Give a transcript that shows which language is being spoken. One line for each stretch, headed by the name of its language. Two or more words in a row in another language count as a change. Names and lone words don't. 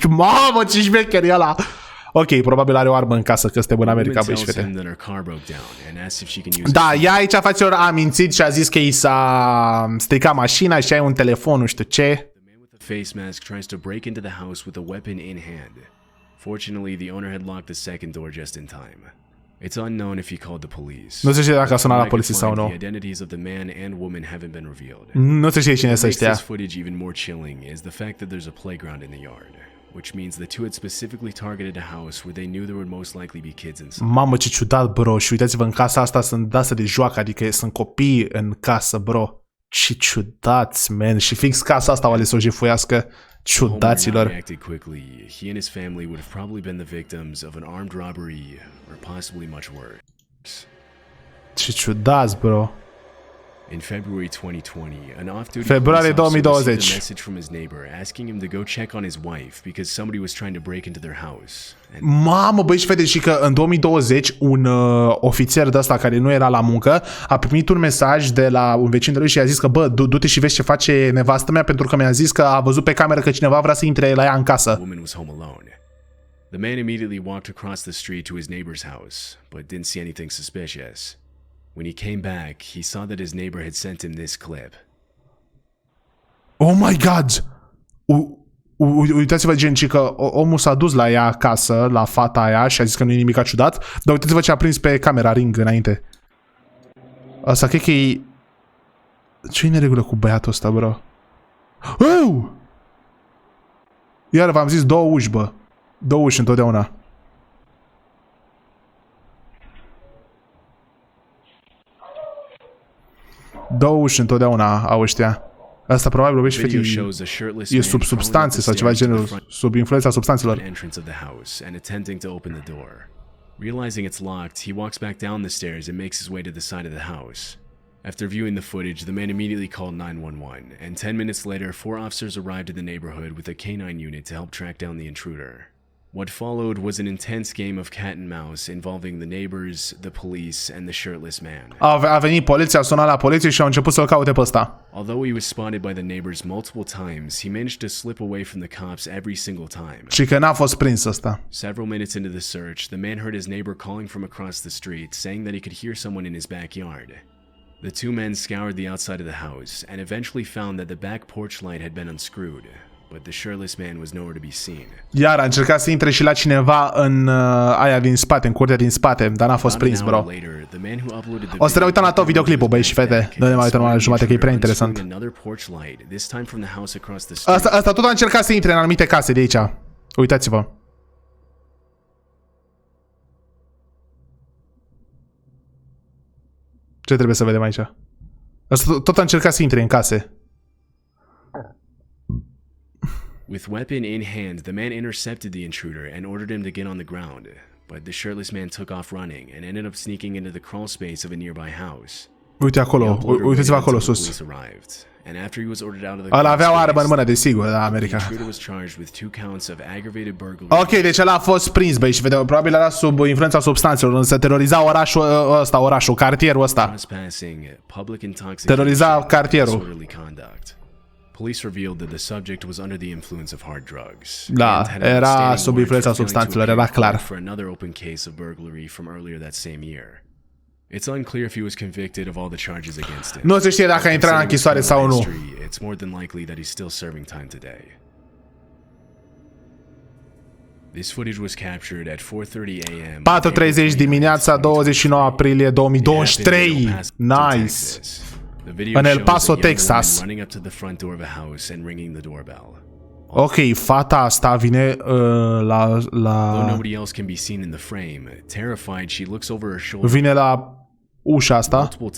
Romanian: Mamă, ce șmecher e ăla! Ok, probabil are o armă în casă, că suntem în America, băi și fete. Da, ea aici face ori a mințit și a zis că i s-a stricat mașina și ai un telefon, nu știu ce.
English: Face mask tries to break into the house with a weapon in hand. Fortunately, the owner had locked the second door just in time. It's unknown if he called the police.
Romanian: Nu se știe dacă a sunat la poliție sau nu.
English: The identities of the man and woman haven't been revealed.
Romanian: Nu se știe cine să știa.
English: This footage even more chilling is the fact that there's a playground in the yard, which means the two had specifically targeted a house where they knew there would most likely be kids inside.
Romanian: Mamă, ce ciudat, bro. Și uitați-vă, în casa asta sunt dase de joacă, adică sunt copii în casă, bro. Ce ciudați, man. Și fix casa asta o ales să o jefuiască. Ciudaților.
English: He and his family would have probably been the victims of an armed robbery or possibly much worse.
Romanian: Ce ciudați, bro.
English: In February 2020, an off-duty
Romanian: Februarie
English: police officer received
Romanian: 2020.
English: a message from his neighbor asking him to go check on his wife because somebody was trying to break into their house. And
Romanian: Mamă, băi și fete, și că în 2020 un ofițer de ăsta care nu era la muncă a primit un mesaj de la un vecin de lui și i-a zis că bă, du-te și vezi ce face nevastă mea pentru că mi-a zis că a văzut pe cameră că cineva vrea să intre la ea în casă.
English: the woman was home alone. The man immediately walked across the street to his neighbor's house, but didn't see anything suspicious. When he came back, he saw that his neighbor had sent him this clip. Oh my god!
Romanian: Uitați-vă, gen, că omul s-a dus la ea acasă, la fata aia și a zis că nu e nimic ciudat, dar uitați-vă ce a prins pe camera ring înainte. Asta cred că e... Ce-i neregulă cu băiatul ăsta, bro? Oh! Iar v-am zis două uși, bă. Două uși întotdeauna. Două uși întotdeauna au ăștia. Asta probabil obește fete e sub substanțe sau ceva genul, sub influența substanțelor.
English: Realizing it's locked, he walks back down the stairs and makes his way to the side of the house. After viewing the footage, the man immediately called 911, and 10 minutes later, 4 officers arrived in the neighborhood with a canine unit to help track down the intruder. What followed was an intense game of cat and mouse involving the neighbors, the police, and the shirtless man.
Romanian: A venit poliția, a sunat la poliție și au început să-l caute pe ăsta.
English: Although he was spotted by the neighbors multiple times, he managed to slip away from the cops every single time.
Romanian: Și că n-a fost prins ăsta.
English: Several minutes into the search, the man heard his neighbor calling from across the street, saying that he could hear someone in his backyard. The two men scoured the outside of the house and eventually found that the back porch light had been unscrewed, but the shirtless man was nowhere to be seen.
Romanian: Iar a încercat să intre și la cineva în aia din spate, în curtea din spate, dar n-a fost prins, bro. O să ne uităm la tot videoclipul, băi și fete. Nu ne mai uităm la jumătate, că e prea interesant. Asta tot a încercat să intre în anumite case de aici. Uitați-vă. Ce trebuie să vedem aici? Asta tot a încercat să intre în case.
English: With weapon in hand, the man intercepted the intruder and ordered him to get on the ground, but the shirtless man took off running and ended up sneaking into the crawl space of a nearby house.
Romanian: Uite acolo, uitați-vă acolo sus. Ăla avea o armă în mână, desigur, la America. Ok, deci ăla a fost prins, băi, și vedem, probabil era sub influența substanțelor, însă teroriza orașul ăsta, cartierul ăsta. Teroriza cartierul.
English: Police revealed that the subject was under the influence of hard drugs.
Romanian: Da, era sub influența substanțelor, era clar.
English: For another open case of burglary from earlier that same year. It's unclear if he was convicted of all the charges against him.
Romanian: Nu se știe dacă a intrat în închisoare sau nu.
English: It's more than likely that he's still serving time today. This footage was captured at 4:30 a.m.
Romanian: 4:30 dimineața, 29 aprilie 2023. Nice. În El Paso, Texas. Ok, fata asta vine vine la ușa asta.